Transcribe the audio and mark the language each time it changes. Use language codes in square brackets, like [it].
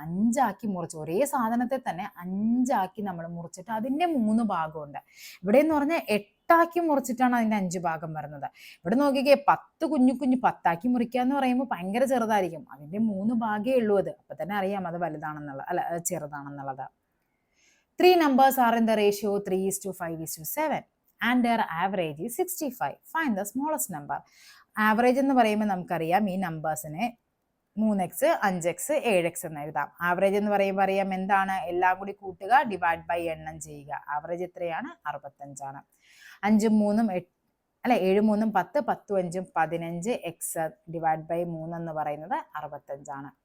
[ml] 5 ആക്കി മുറിച്ച്, ഒരേ സാധനത്തെ തന്നെ 5 ആക്കി നമ്മൾ മുറിച്ചിട്ട് അതിൻ്റെ 3 ഭാഗമുണ്ട്. ഇവിടെ എന്ന് പറഞ്ഞാൽ 8 ആക്കി മുറിച്ചിട്ടാണ് അതിൻ്റെ 5 ഭാഗം വരുന്നത്. ഇവിടെ നോക്കിക്കേ, 10 കുഞ്ഞു 10 ആക്കി മുറിക്കുക എന്ന് പറയുമ്പോൾ ഭയങ്കര ചെറുതായിരിക്കും. അതിൻ്റെ 3 ഭാഗമേ ഉള്ളൂ. അത് അപ്പൊ തന്നെ അറിയാം അത് വലുതാണെന്നുള്ളത്, അല്ല ചെറുതാണെന്നുള്ളത്. [en] 3 numbers are in the ratio 3:5:7 and their average is 65. Find the smallest number. [ml] Average എന്ന് പറയുമ്പോൾ നമുക്കറിയാം ഈ നമ്പേഴ്സിനെ 3x 5x 7x എന്ന് എഴുതാം. ആവറേജ് എന്ന് പറയുമ്പോൾ അറിയാം എന്താണ്? എല്ലാം കൂടി കൂട്ടുക, ഡിവൈഡ് ബൈ എണ്ണം ചെയ്യുക. ആവറേജ് എത്രയാണ്? 65. 5 3 8 അല്ലെ 7 3 10 10 5 15 x ഡിവൈഡ് ബൈ 3 എന്ന് പറയുന്നത് 65.